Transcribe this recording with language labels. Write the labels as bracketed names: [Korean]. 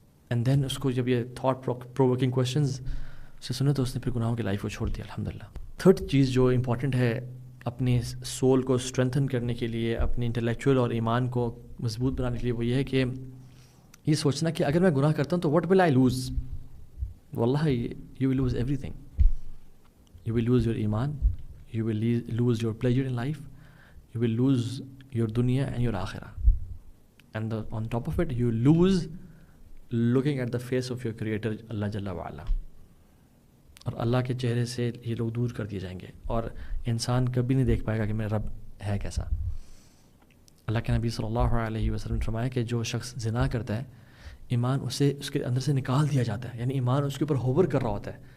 [English] and then [Urdu] اس کو جب یہ تھاٹ پرووکنگ کوشچنز سے سنے تو اس نے پھر گناہوں کی لائف کو چھوڑ دیا الحمدللہ. تھرڈ چیز جو امپورٹنٹ ہے اپنی سول کو اسٹرینتھن کرنے کے لیے, اپنی انٹلیکچوئل اور ایمان کو مضبوط بنانے کے لیے, وہ یہ ہے کہ یہ سوچنا کہ اگر میں گناہ کرتا ہوں تو [English] What will I lose? [Urdu] واللہ [English] You will lose everything. You will lose your iman, you will lose your pleasure in life, you will lose your dunya and your akhirah. And on top of it, you lose looking at the face of your creator Allah Jalla wa Ala. [Urdu] اور اللہ کے چہرے سے یہ لوگ دور کر دیے جائیں گے اور انسان کبھی نہیں دیکھ پائے گا کہ میرا رب ہے کیسا. اللہ کے نبی صلی اللہ علیہ وسلم نے فرمایا کہ جو شخص زنا کرتا ہے, ایمان اسے اس کے اندر سے نکال دیا جاتا ہے, یعنی ایمان اس کے اوپر ہوور کر رہا ہوتا ہے.